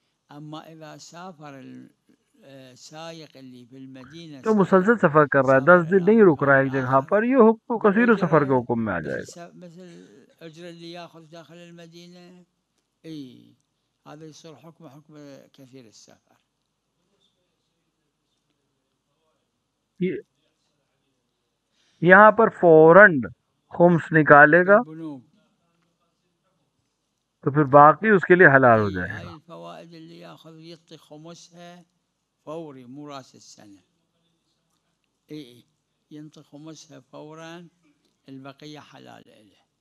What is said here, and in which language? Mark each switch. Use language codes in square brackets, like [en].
[ar] أما إذا سافر السائق اللي في المدينة [ur] تو مسلسل سفر کر رہا ہے، 10 دن نہیں رک رہا ہے ایک جگہ پر، یہ حکم کثیر السفر کے حکم میں آ جائے گا. [ar] مثل الأجر اللي يأخذ داخل المدينة هذا يصير حكم كثير السفر. [ur] یہاں پر فوراً خمس نکالے گا تو پھر باقی اس کے لیے حلال ہو جائے گا. [ar] هاي الفوائد اللي ياخذ يعطي خمسها فوري مو راس السنة. ينطي خمسها فورا، البقية حلال له.